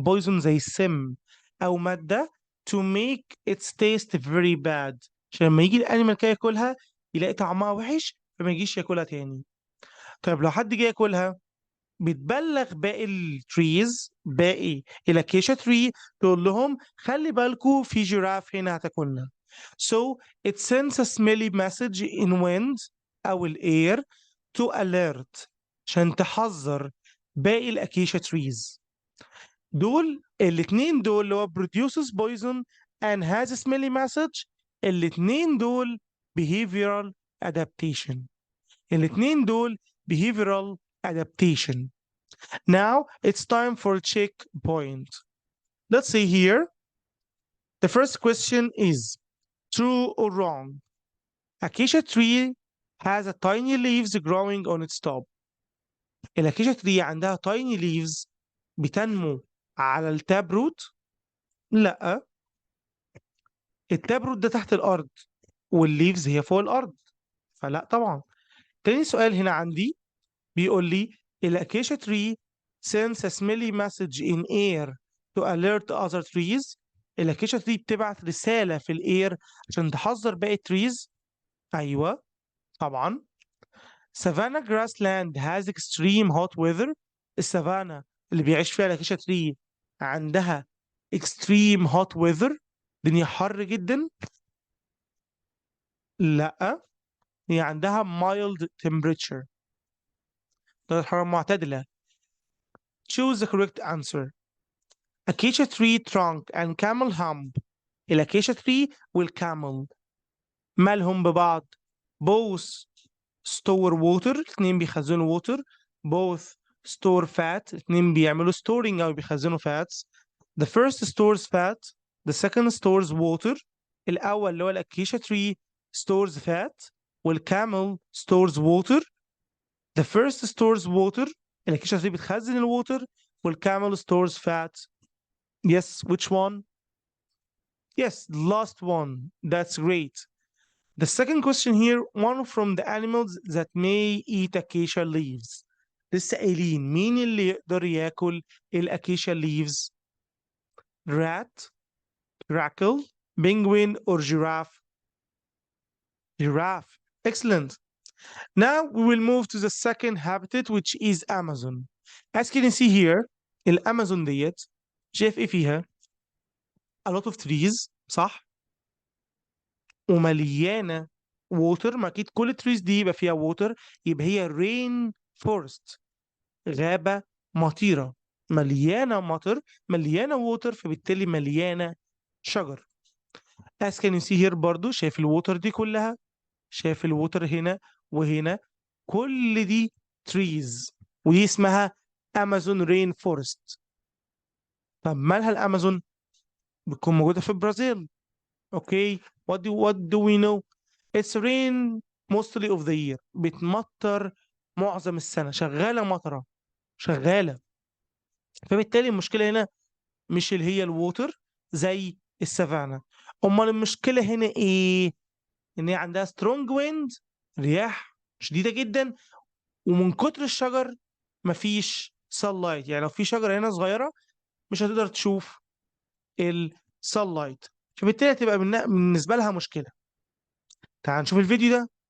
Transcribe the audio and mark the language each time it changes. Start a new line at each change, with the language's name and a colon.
English: a poison
Arabic: زي السم او مادة
English: to make its taste very bad
Arabic: عشان لما يجي الانيمال كده ياكلها يلاقي طعمها وحش فما يجيش ياكلها تاني. طيب لو حد جه ياكلها بتبلغ باقي التريز باقي الاكيشا تري تقول لهم خلي بالكوا في جيراف هنا هتاكلنا.
English: So it sends a smelly message in wind
Arabic: أو الأير
English: to alert
Arabic: عشان تحذر باقي الاكيشا تريز. دول الاتنين دول اللي هو
English: produces poison and has a smelly message.
Arabic: الاتنين دول behavioral adaptation. الاتنين دول behavioral adaptation.
English: Now it's time for checkpoint. Let's see here. The first question is true or wrong. Acacia tree has a tiny leaves growing on its top.
Arabic: الاكيشا تري عندها
English: tiny leaves
Arabic: بتنمو على التاب روت؟ لا. التاب روت ده تحت الارض والليفز هي فوق الارض فلا طبعا. تاني سؤال هنا عندي بيقول لي الاكيشا tree
English: sends a smelly message in air to alert other trees.
Arabic: الاكيشا tree بتبعت رسالة في الاير عشان تحذر باقي التريز. ايوه طبعا.
English: Savannah grassland has extreme hot weather.
Arabic: السافانا اللي بيعيش فيها الاكيشا tree عندها
English: extreme hot weather
Arabic: الدنيا حر جدا. لا هي عندها
English: mild temperature
Arabic: درجة حرارة معتدلة.
English: Choose the correct answer. Acacia tree trunk and camel hump.
Arabic: الأكيشا tree والكامل مالهم ببعض؟
English: both store water
Arabic: الاثنين بيخزنوا water.
English: both store fat
Arabic: الاثنين بيعملوا storing أو بيخزنوا fats.
English: The first stores fat, the second stores water.
Arabic: الأول اللي هو الأكيشا tree
English: stores fat
Arabic: والكامل
English: stores water. The first stores water الأكيشا tree
Arabic: بتخزن الووتر والكامل
English: stores fat. Yes, which one? Yes, the last one. That's great. The second question here, one from the animals that may eat acacia leaves. لسه قايلين مين اللي يقدر ياكل الأكيشا leaves؟ rat, grackle, penguin, or giraffe? Giraffe. Excellent. Now we will move to the second habitat which is Amazon. As you can see here,
Arabic: الأمازون ديت شايف إيه فيها؟
English: A lot of trees
Arabic: صح؟ ومليانة ووتر. ما أكيد كل التريز دي يبقى فيها ووتر يبقى هي رين forest، غابة مطيرة، مليانة مطر، مليانة ووتر، فبالتالي مليانة شجر.
English: as can you see here
Arabic: برضو، شايف الووتر دي كلها، شايف الووتر هنا وهنا، كل دي trees، ودي اسمها امازون رين فورست. طب مالها الامازون؟ بتكون موجودة في البرازيل.
English: Okay, what do we know؟ it's rain mostly of the year،
Arabic: بتمطر معظم السنة، شغالة مطرة، شغالة. فبالتالي المشكلة هنا مش اللي هي الووتر زي السافانا. امال المشكلة هنا ايه؟ ان هي عندها سترونج ويند، رياح شديدة جدا، ومن كتر الشجر مفيش sunlight، يعني لو في شجرة هنا صغيرة مش هتقدر تشوف الsunlight، فبالتالي هتبقى بالنسبة لها مشكلة. تعال نشوف الفيديو ده.